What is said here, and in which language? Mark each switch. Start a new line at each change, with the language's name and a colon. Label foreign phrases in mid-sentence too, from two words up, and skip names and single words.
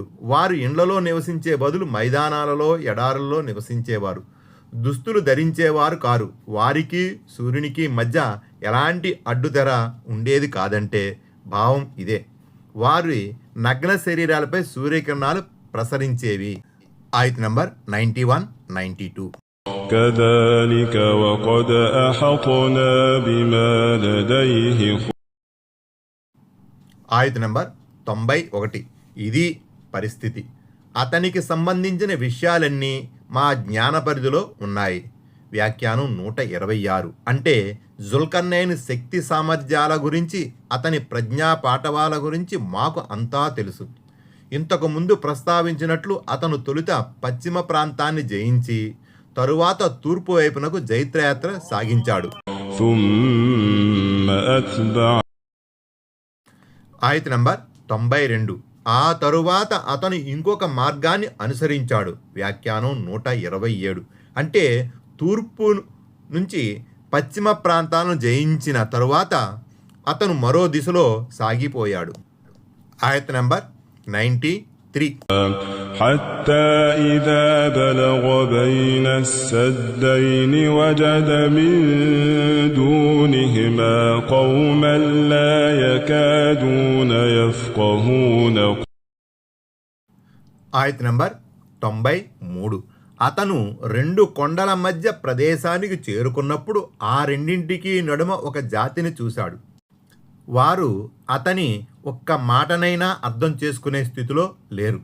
Telugu: వారు ఇండ్లలో నివసించే బదులు మైదానాలలో ఎడారుల్లో నివసించేవారు. దుస్తులు ధరించేవారు కారు. వారికి సూర్యునికి మధ్య ఎలాంటి అడ్డుతెర ఉండేది కాదంటే భావం ఇదే. వారి నగ్న శరీరాలపై సూర్యకిరణాలు ప్రసరించేవి. ఆయత నంబర్ 91, 92.
Arabic: كذلك وقد أحطنا بما لديه
Telugu: ఆయత నంబర్ 91. ఇది పరిస్థితి. అతనికి సంబంధించిన విషయాలన్నీ మా జ్ఞాన పరిధిలో ఉన్నాయి. వ్యాఖ్యానం 126. అంటే జుల్కర్నైన్ శక్తి సామర్థ్యాల గురించి, అతని ప్రజ్ఞా పాఠవాల గురించి మాకు అంతా తెలుసు. ఇంతకు ముందు ప్రస్తావించినట్లు అతను తొలుత పశ్చిమ ప్రాంతాన్ని జయించి తరువాత తూర్పు వైపునకు జైత్రయాత్ర సాగించాడు.
Arabic: ثم أتبع
Telugu: ఆయత నంబర్ 92. ఆ తరువాత అతను ఇంకొక మార్గాన్ని అనుసరించాడు. వ్యాఖ్యానం 127. అంటే తూర్పు నుంచి పశ్చిమ ప్రాంతాలను జయించిన తరువాత అతను మరో దిశలో సాగిపోయాడు. ఆయత నంబర్ 93.
Arabic: حتى إذا بلغ بين السدين وجد من دونهما قوما لا يكادون يفقهون.
Telugu: ఆయత నంబర్ 93. అతను రెండు కొండల మధ్య ప్రదేశానికి చేరుకున్నప్పుడు ఆ రెండింటికి నడుమ ఒక జాతిని చూశాడు. వారు అతని ఒక్క మాటనైనా అర్థం చేసుకునే స్థితిలో లేరు.